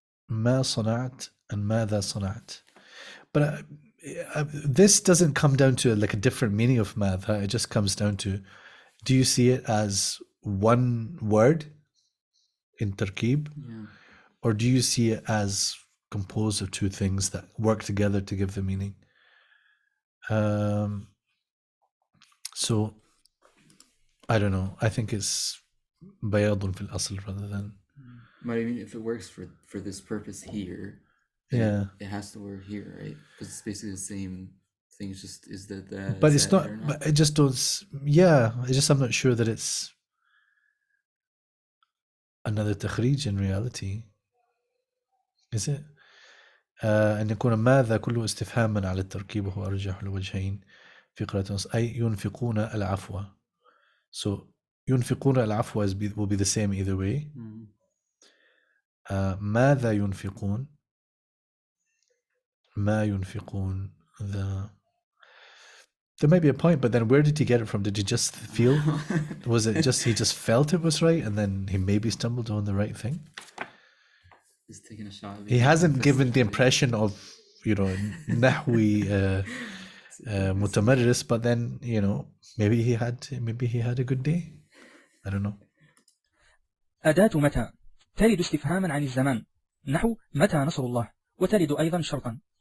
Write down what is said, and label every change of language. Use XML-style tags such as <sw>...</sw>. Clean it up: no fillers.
<ar>ما صنعت and ماذا صنعت.</ar> <en>But this doesn't come down to like a different meaning of ماذا. It just comes down to, do you see it as one word in tarkib? Yeah. Or do you see it as composed of two things that work together to give the meaning? So I don't know. I think it's bayadun fil asl rather than. But I mean, if it works for this purpose here, yeah, it has to work here, right? Because it's basically the same thing. It's just is that. But it's not. But I just don't. Yeah, I just I'm not sure that it's another takhrij in reality. Is it?</en> <ar>أن يكون ماذا كله استفهاما على التركيب وهو أرجح الوجهين في قراءة نص أي ينفقون العفو.</ar> <en>So</en> <ar>ينفقون العفو</ar> <en>will be the same either way.</en> <ar>ماذا ينفقون ما ينفقون</ar> <en>there might be a point, but then where did he get it from? Did he just feel? Was it just he just felt it was right and then he maybe stumbled on the right thing? He's taking a shot. He hasn't given the impression of, you know, nahwi mutamarris, but then, you know, maybe he had a good day. I don't know.</en> <ar>أداة متى ترد استفهاما عن الزمان نحو متى نصر الله وترد أيضا شرطا.</ar>